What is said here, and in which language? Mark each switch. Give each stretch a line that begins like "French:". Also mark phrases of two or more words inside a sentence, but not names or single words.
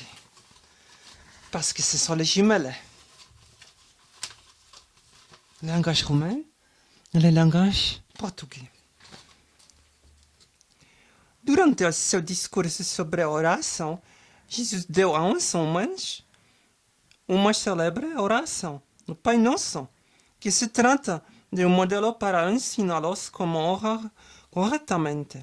French: Parce que ce sont les jumelles. Le langage romain e le langage português.
Portuguese: Durante o seu discurso sobre a oração, Jesus deu a uns homens uma célebre oração, o Pai Nosso, que se trata de um modelo para ensiná-los como orar corretamente.